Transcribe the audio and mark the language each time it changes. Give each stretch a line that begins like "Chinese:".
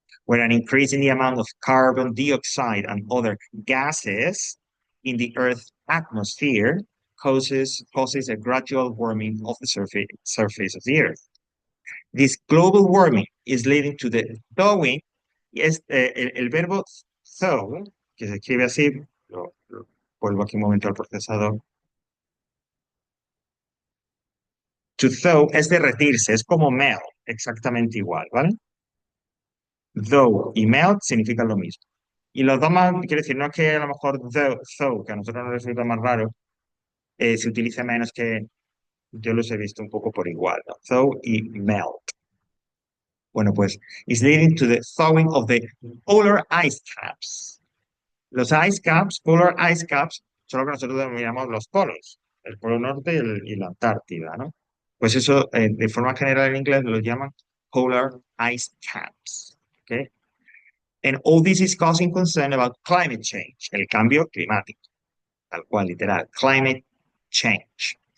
English: Where an increase in the amount of carbon dioxide and other gases in the Earth's atmosphere causes a gradual warming of the surface of the Earth. This global warming is leading to the thawing,
Spanish: y es el verbo thaw, que se escribe así, vuelvo aquí un momento al procesador. To thaw es derretirse, es como melt, exactamente igual, ¿vale? Though y melt significan lo mismo. Y los dos más, quiero decir, no es que a lo mejor though, que a nosotros nos resulta más raro, se utilice menos que yo los he visto un poco por igual, ¿no? Thaw y melt. Bueno, pues,
English: is leading to the thawing of the polar ice caps.
Spanish: Los ice caps, polar ice caps, son lo que nosotros denominamos los polos, el polo norte y la Antártida, ¿no? Pues eso, de forma general en inglés lo llaman polar ice caps.
English: ¿Ok? And all this is causing concern about climate change,
Spanish: el cambio climático, tal cual, literal,
English: climate change.